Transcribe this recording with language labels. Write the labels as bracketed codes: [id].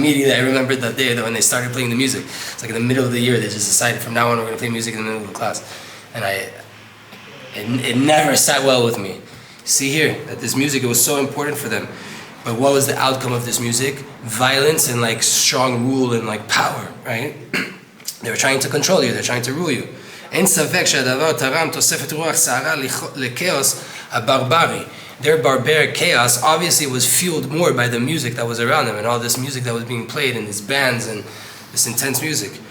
[en] Immediately, I remembered that day when they started playing the music. It's like in the middle of the year, they just decided from now on, we're going to play music in the middle of the class. And it never sat well with me. See here, that this music, it was so important for them. But what was the outcome of this music? Violence and like strong rule and like power, right? They were trying to control you, they're trying to rule you. [he] אין ספק שהדבר תרם תוספת רוח סערה לכאוס הברברי. [en] Their barbaric chaos obviously was fueled more by the music that was around them and all this music that was being played in these bands and this intense music.